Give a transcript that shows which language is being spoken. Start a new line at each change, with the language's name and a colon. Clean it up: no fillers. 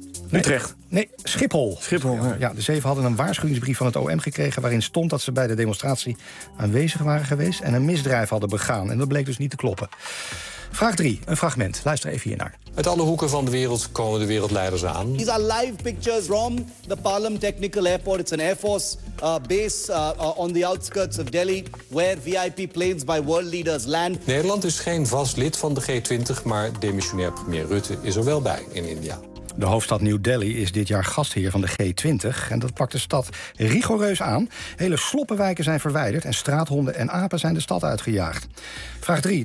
Dutch: Utrecht. Nee, Schiphol. Schiphol, ja. Ja, de 7 hadden een waarschuwingsbrief van het OM gekregen waarin stond dat ze bij de demonstratie aanwezig waren geweest en een misdrijf hadden begaan. En dat bleek dus niet te kloppen. Vraag 3, een fragment. Luister even hiernaar. Uit alle hoeken van de wereld komen de wereldleiders aan.
English: These are live pictures from the Palam Technical Airport. It's an Air Force base on the outskirts of Delhi, where VIP planes by world leaders land.
Dutch: Nederland is geen vast lid van de G20, maar demissionair premier Rutte is er wel bij in India. De hoofdstad New Delhi is dit jaar gastheer van de G20. En dat pakt de stad rigoureus aan. Hele sloppenwijken zijn verwijderd en straathonden en apen zijn de stad uitgejaagd. Vraag 3.